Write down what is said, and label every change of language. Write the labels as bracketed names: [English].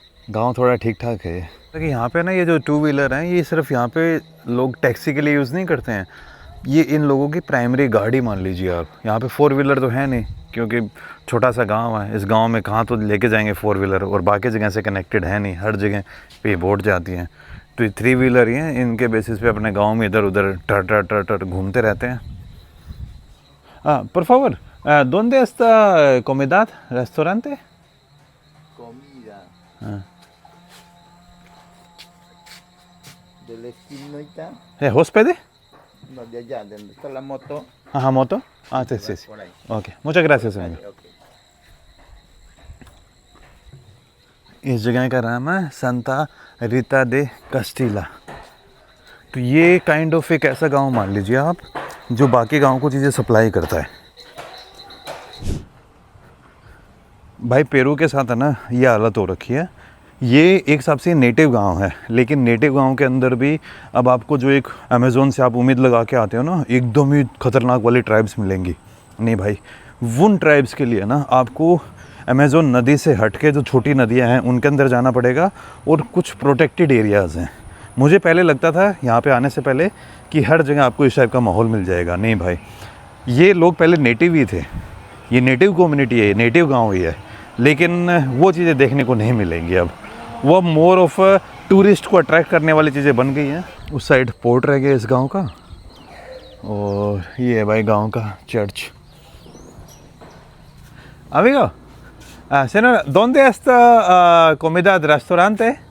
[Hindi] गांव थोड़ा ठीक ठाक है। लेकिन यहाँ पे ना ये जो 2 व्हीलर हैं ये सिर्फ यहाँ पे लोग टैक्सी के लिए यूज़ नहीं करते हैं, ये इन लोगों की प्राइमरी गाड़ी मान लीजिए आप। यहाँ पे 4 व्हीलर तो है नहीं, क्योंकि छोटा सा गांव है। इस गांव में कहाँ तो लेके जाएंगे 4 व्हीलर, और बाकी जगह से कनेक्टेड है नहीं, हर जगह पे बोट जाती हैं। तो ये 3 व्हीलर ही हैं, इनके बेसिस पे अपने गांव में इधर उधर टर टर टर टर घूमते रहते हैं। [Spanish] Por favor, ¿dónde está comida, restaurante? Comida. Del esquina está. ¿Hóspede? No, de allá, donde está la moto. Ajá, moto. Ah, sí, sí, sí. Por ahí. Ok, muchas gracias amigo। Vale, ok. [Hindi] इस जगह का नाम है संता रीता दे कस्टीला। तो ये kind of एक ऐसा गांव मान लीजिए आप जो बाकी गांव को चीज़ें सप्लाई करता है। भाई पेरू के साथ है ना ये हालत हो रखी है। ये एक हिसाब से नेटिव गांव है, लेकिन नेटिव गांव के अंदर भी अब आपको जो एक अमेज़ोन से आप उम्मीद लगा के आते हो ना एकदम ही खतरनाक वाली ट्राइब्स मिलेंगी, नहीं भाई। उन ट्राइब्स के लिए ना आपको अमेज़ोन नदी से हट के जो छोटी नदियां हैं उनके अंदर जाना पड़ेगा, और कुछ प्रोटेक्टेड एरियाज़ हैं। मुझे पहले लगता था यहाँ पे आने से पहले कि हर जगह आपको इस टाइप का माहौल मिल जाएगा, नहीं भाई। ये लोग पहले नेटिव ही थे, ये नेटिव कम्युनिटी है, नेटिव गांव ही है, लेकिन वो चीज़ें देखने को नहीं मिलेंगी अब। वो मोर ऑफ टूरिस्ट को अट्रैक्ट करने वाली चीज़ें बन गई हैं। उस साइड पोर्ट रह गया इस गांव का, और ये है भाई गांव का church. [Spanish] Amigo, señor, ¿dónde está comida del restaurante?